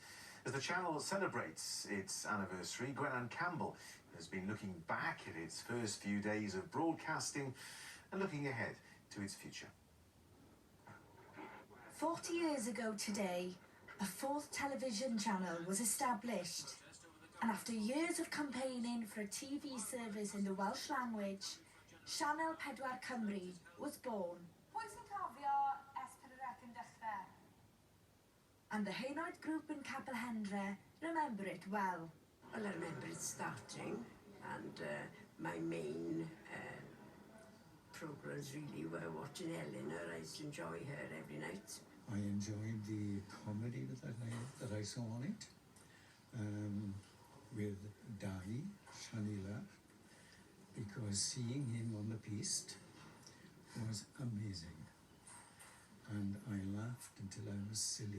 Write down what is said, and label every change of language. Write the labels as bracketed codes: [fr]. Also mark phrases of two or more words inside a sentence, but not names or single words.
[en] As the channel celebrates its anniversary, Gwennan Campbell has been looking back at its first few days of broadcasting and looking ahead to its future. 40 years ago today, a fourth television channel was established, and after years of campaigning for a TV service in the Welsh language, Sianel 4 Cymru was born. [cy] Pwy sy'n cofio S4C yn dechrau? [en] And the Hainaid group in Capel Hendre remember it well. Well, I remember it starting, and my main programmes really were watching Eleanor. I used to enjoy her every night. I enjoyed the comedy that I saw on it, with Dai, Shanila, because seeing him on the piste was amazing, and I laughed until I was silly.